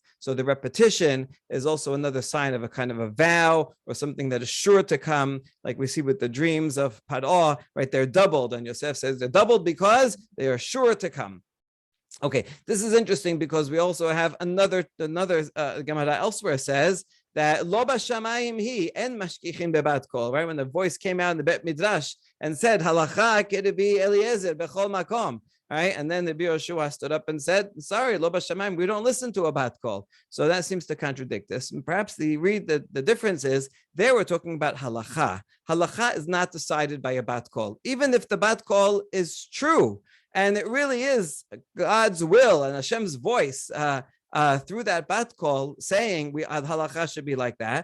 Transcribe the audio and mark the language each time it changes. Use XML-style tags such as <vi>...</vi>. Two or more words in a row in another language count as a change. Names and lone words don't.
<en>So the repetition is also another sign of a kind of a vow or something that is sure to come, like we see with the dreams of Paro, right? They're doubled, and Yosef says they're doubled because they are sure to come. Okay, this is interesting because we also have another Gemara elsewhere says that</en> <he>לא בשמים היא אין משגיחין בבת קול,</he> <en>right? When the voice came out in the</en> <he>בית מדרש</he> <en>and said</en> <he>הלכה כרבי אליעזר בכל מקום,</he> <en>right? And then the Yehoshua stood up and said, sorry,</en> <he>לא בשמים,</he> <en>we don't listen to a</en> <he>בת קול.</he> <en>So that seems to contradict this. And perhaps the difference is there we're talking about halacha. Halacha is not decided by a</en> <he>בת קול,</he> <en>even if the</en> <he>בת קול</he> <en>is true. And it really is God's will and Hashem's voice through that</en> <he>בת קול</he> <en>saying halacha should be like that.</en>